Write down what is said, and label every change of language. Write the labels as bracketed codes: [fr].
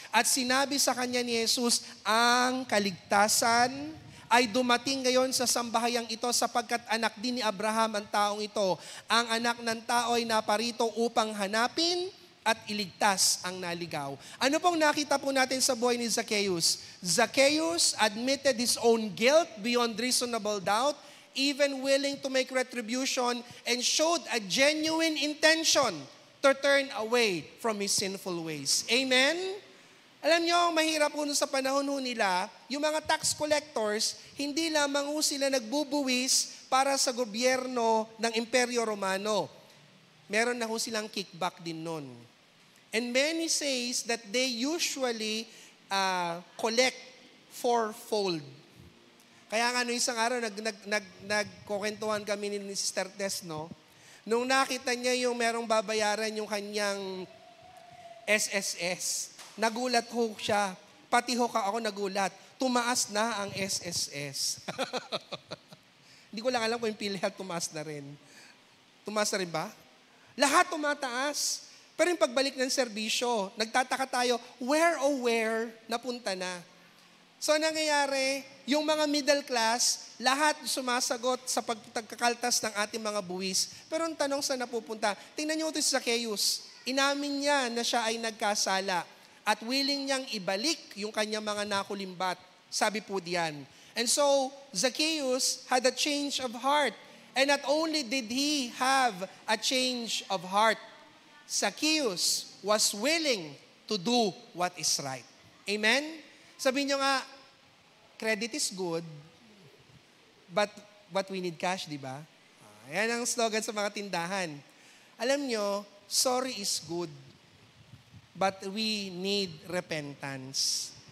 [tl] At sinabi sa kanya ni Jesus, ang kaligtasan ay dumating ngayon sa sambahayang ito sapagkat anak din ni Abraham ang taong ito. Ang anak ng tao ay naparito upang hanapin at iligtas ang naligaw. Ano pong nakita po natin sa buhay ni Zacchaeus? [en] Zacchaeus admitted his own guilt beyond reasonable doubt, even willing to make retribution, and showed a genuine intention to turn away from his sinful ways. Amen? [tl] Alam nyo, mahirap po sa panahon nila, yung mga tax collectors, hindi lamang sila nagbubuwis para sa gobyerno ng Imperyo Romano. Meron na silang kickback din nun. [en] And many says that they usually collect fourfold. [tl] Kaya nga isang araw, nagkukwentuhan kami ni Sister Tess, no? Nung nakita niya yung merong babayaran yung kanyang SSS, nagulat ho siya. Pati ho ako nagulat. Tumaas na ang SSS. Hindi ko lang alam kung yung PhilHealth tumaas na rin. Tumaas na rin ba? Lahat tumataas. Pero yung pagbalik ng serbisyo, nagtataka tayo, where napunta na. So nangyayari, yung mga middle class, lahat sumasagot sa pagkakaltas ng ating mga buwis. Pero ang tanong saan napupunta? Tingnan niyo ito si Zacchaeus. Inamin niya na siya ay nagkasala at willing niyang ibalik yung kanyang mga nakulimbat. Sabi po diyan. [en] And so, Zacchaeus had a change of heart. And not only did he have a change of heart, Zacchaeus was willing to do what is right. Amen? [tl] Sabihin nyo nga, [en] credit is good, but we need cash, [tl] di ba? Yan ang slogan sa mga tindahan. Alam nyo, [en] sorry is good, but we need repentance.